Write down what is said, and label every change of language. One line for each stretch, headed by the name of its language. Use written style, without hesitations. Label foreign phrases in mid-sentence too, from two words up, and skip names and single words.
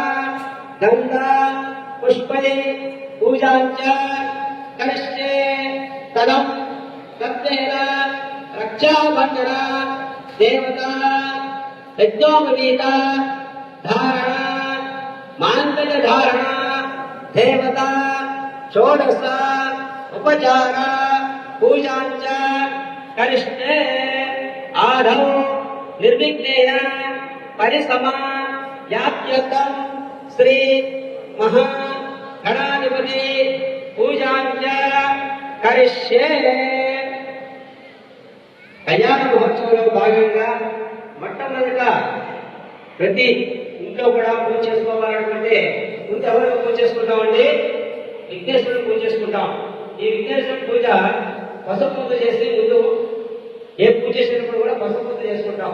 Sanskrit: गंगा पुष्पे पूजाञ्च करिष्ये तदम् दत्तेन रक्षाबंधन देवता यज्ञोपवीत धारण मांगल्य धारण देवता षोडश उपचार पूजाञ्च करिष्ये आदौ निर्विघ्नेन परिसमाप्त्यर्थं श्री महागणाधिपति पूजाञ्च करिष्ये
Telugu: కళ్యాణ మహోత్సవంలో భాగంగా మొట్టమొదట ప్రతి ఇంట్లో కూడా పూజ చేసుకోవాలనుకుంటే ముందు ఎవరికి పూజ చేసుకుంటామండి? విఘ్నేశ్వరుని పూజ చేసుకుంటాం. ఈ విఘ్నేశ్వరుని పూజ పసుపు పూజ చేసి ముందు ఏ పూజ చేసినప్పుడు కూడా పసుపు పూజ చేసుకుంటాం.